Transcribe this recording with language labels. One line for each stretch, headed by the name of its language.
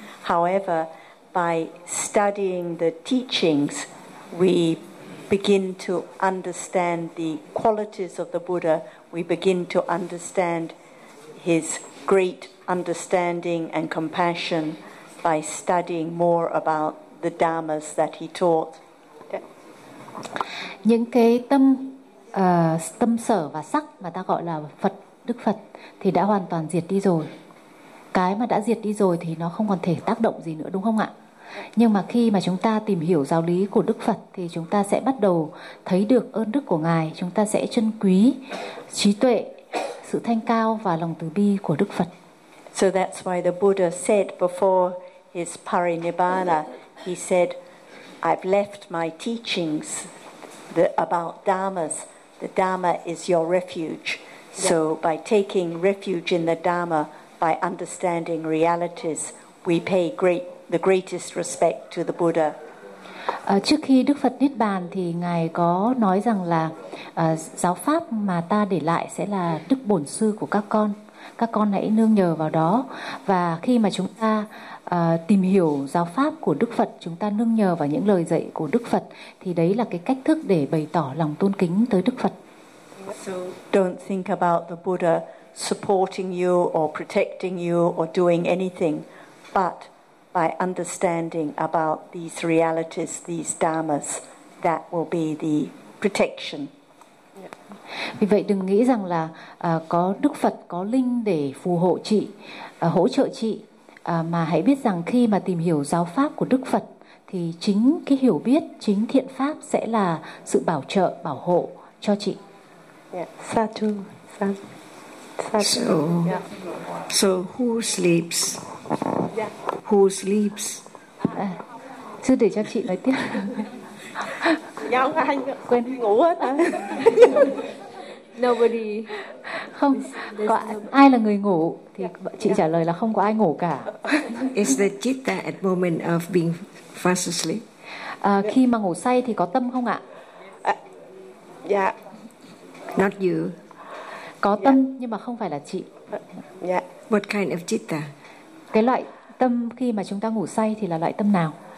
English: However, by studying the teachings, we begin to understand the qualities of the Buddha. We begin to understand his great understanding and compassion by studying more about the dharmas that he taught.
Vietnamese: Những cái tâm tâm sở và sắc mà ta gọi là Phật, Đức Phật thì đã hoàn toàn diệt đi rồi. Cái mà đã diệt đi rồi thì nó không còn thể tác động gì nữa, đúng không ạ? Nhưng mà khi mà chúng ta tìm hiểu giáo lý của Đức Phật thì chúng ta sẽ bắt đầu thấy được ơn đức của Ngài. Chúng ta sẽ trân quý trí tuệ, sự thanh cao và lòng từ bi của Đức Phật.
English: So that's why the Buddha said before his parinibbana, he said, I've left my teachings about dharmas. The Dharma is your refuge. So by taking refuge in the Dharma, by understanding realities, we pay the greatest respect to the Buddha.
Vietnamese: Trước khi Đức Phật Niết Bàn thì Ngài có nói rằng là giáo pháp mà ta để lại sẽ là đức bổn sư của các con. Các con hãy nương nhờ vào đó. Và khi mà chúng ta tìm hiểu giáo pháp của Đức Phật, chúng ta nương nhờ vào những lời dạy của Đức Phật, thì đấy là cái cách thức để bày tỏ lòng tôn kính tới Đức Phật.
English: So don't think about the Buddha supporting you or protecting you or doing anything, but by understanding about these realities, these dharmas, that will be the protection.
Vietnamese: Vì vậy đừng nghĩ rằng là có Đức Phật, có linh để phù hộ chị, hỗ trợ chị, mà hãy biết rằng khi mà tìm hiểu giáo pháp của Đức Phật thì chính cái hiểu biết, chính thiện pháp sẽ là sự bảo trợ, bảo hộ cho chị.
Pali: Sathu.
English: So who sleeps? Yeah. Who sleeps?
Vietnamese: Chứ để cho chị nói tiếp. Dạ không ai quên ngủ hết hả?
English: Nobody.
Vietnamese: Không, ai là người ngủ thì chị trả lời là không có ai ngủ cả.
English: Is the citta at moment of being fast asleep?
Vietnamese: Khi mà ngủ say thì có tâm không ạ? Dạ.
English: Not you.
Vietnamese: Có tâm nhưng mà không phải là chị.
English: What kind of citta?
Vietnamese: Cái loại tâm khi mà chúng ta ngủ say thì là loại tâm nào?